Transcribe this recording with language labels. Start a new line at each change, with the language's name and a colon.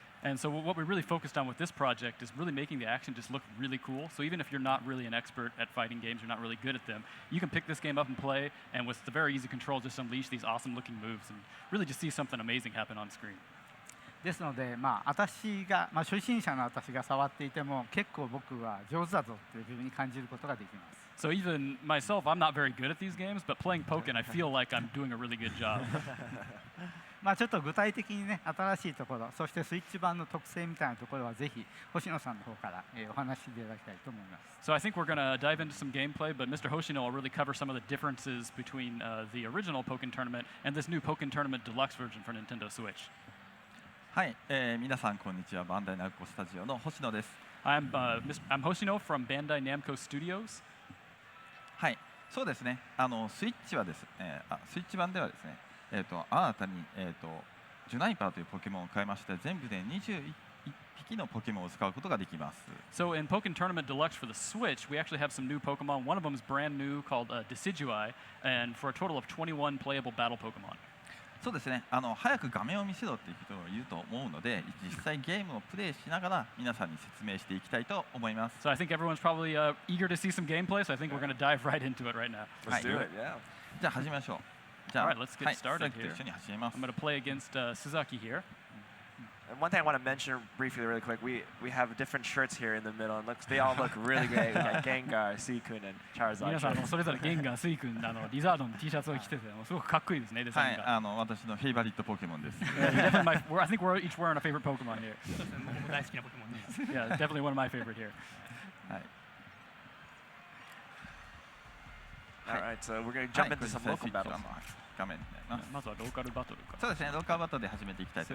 English: And so what we really focused on with this project is really making the action just look really cool. So even if you're not really an expert at fighting games, you're not really good at them, you can pick this game up and play, and with the very easy controls, just unleash these awesome looking moves and really just see something amazing happen on screen.
Japanese: ですので、私が、初心者の私が触っていても結構僕は上手だぞっていうふうに感じることができます。
English: So even myself, I'm not very good at these games, but playing Pokken, I feel like I'm doing a really good job.
Japanese: ちょっと具体的にね、新しいところ、そしてスイッチ版の特性みたいなところはぜひ星野さんの方から、お話ししていただきたいと思います。
English: So I think we're going to dive into some gameplay, but Mr. Hoshino will really cover some of the differences between the original Pokken Tournament and this new Pokken Tournament Deluxe version for Nintendo Switch.
Japanese: はい、皆さんこんにちは。バンダイナムコスタジオの星野です。
English: I'm Hoshino from Bandai Namco Studios.
Japanese: はい、そうですね。スイッチはですね、スイッチ版ではですね、新たにジュナイパーというポケモンを変えまして、全部で21匹のポケモンを使うことができます。
English: So in Pokken Tournament Deluxe for the Switch, we actually have some new Pokemon. One of them is brand new called Decidueye, and for a total of 21 playable battle Pokemon.
Japanese: そうですね。早く画面を見せろっていう人がいると思うので、実際ゲームをプレイしながら皆さんに説明していきたいと思います。 So I think everyone's probably eager to see some gameplay, so I think we're going to dive right into it right now.
English: Let's do it, yeah.
Japanese: じゃあ始めましょう。じゃあ、
English: All right, let's get started here.
Japanese: と一緒に始めます。
English: I'm going to play against Suzaki here. And one thing I want to mention briefly, really quick, we have different shirts here in the middle, and they all look really great. We got Gengar, Suicune, and Charizard.
Japanese: 皆さんそれぞれゲンガー、スイ君、リザードの T シャツを着てて、すごくかっこいいですね、デザインが。はい、私のフェイバリットポケモンです。
English: I think we're each wearing a favorite Pokemon here.
Japanese: 僕大好きなポケモンです。
English: Yeah, definitely one of my favorite here.
Japanese: はい。
English: All right, so we're going to jump into some local battles.
Japanese: 画面になります。まずはローカルバトルか。そうですね、ローカルバトルで始めていきたいと